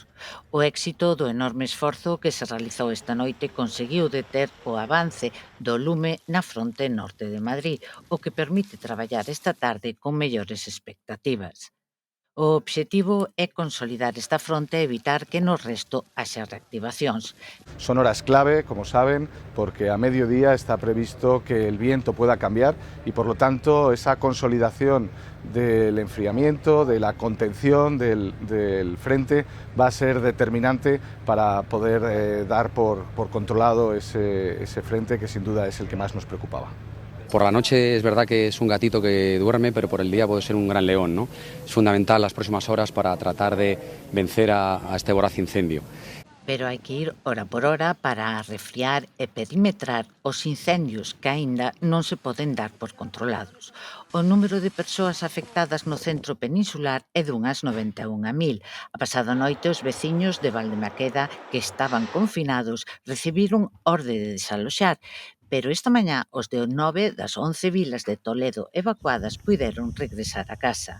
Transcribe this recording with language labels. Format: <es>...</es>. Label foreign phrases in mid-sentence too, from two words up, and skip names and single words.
<gl>O éxito do enorme esforzo que se realizou esta noite conseguiu deter o avance do lume na fronte norte de Madrid, o que permite traballar esta tarde con mellores expectativas. O obxectivo é consolidar esta fronte e evitar que no resto haxa reactivacións.</gl> <es>Son horas clave, como saben, porque a mediodía está previsto que el viento pueda cambiar y, por lo tanto, esa consolidación del enfriamiento, de la contención del frente va a ser determinante para poder dar por controlado ese frente que sin duda es el que más nos preocupaba. Por la noche es verdad que es un gatito que duerme, pero por el día puede ser un gran león, ¿no? Es fundamental las próximas horas para tratar de vencer a este voraz incendio.</es> <gl>Pero hai que ir hora por hora para refriar e perimetrar os incendios que aínda non se poden dar por controlados. O número de persoas afectadas no centro peninsular é dunhas 91.000. A pasada noite os veciños de Valdemaqueda que estaban confinados recibiron orde de desaloxar, pero esta mañá os de 9 das 11 vilas de Toledo evacuadas puideron regresar a casa.</gl>